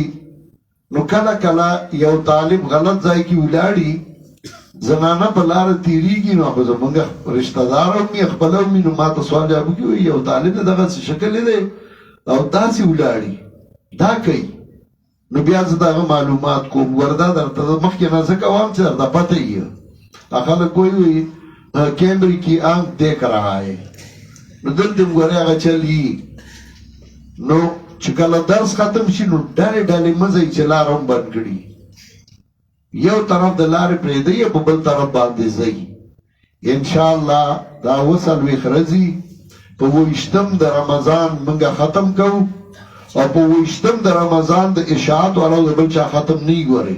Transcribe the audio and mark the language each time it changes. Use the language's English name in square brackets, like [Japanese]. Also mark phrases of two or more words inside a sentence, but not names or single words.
[Pashto] نو کله کله یو طالب غلط ځای کې ولاړي، زنانه په لاره تېرېږي، نو خو زمونږ رشته دار هم وي، خپله هم وي، نو ما ته سوال جواب وکړي یو طالب د دغسې شکل دی او داسې ولاړي دا کوي. نو بیا زه د هغه معلومات کوم، وردا درته مخکې نه زه کوم چې درته پته یي. خلک وایي کیمرې کې [Urdu] آنکھ دیکھ رہا ہے، [Pashto] نو دلته هم ګورې هغه چل یي. نو چې کله درس ختم شي نو ډلې ډلې مه ځئ چې لاره هم بند کړي، یو طرف د لارې پرېږدئ په بل طرف باندې ځئ. انشاءالله دا 40 ورځې په 28 د رمضان موږ ختم کوو، او په 28 د رمضان د اشاعت والا د بل چا ختم نه ګورئ.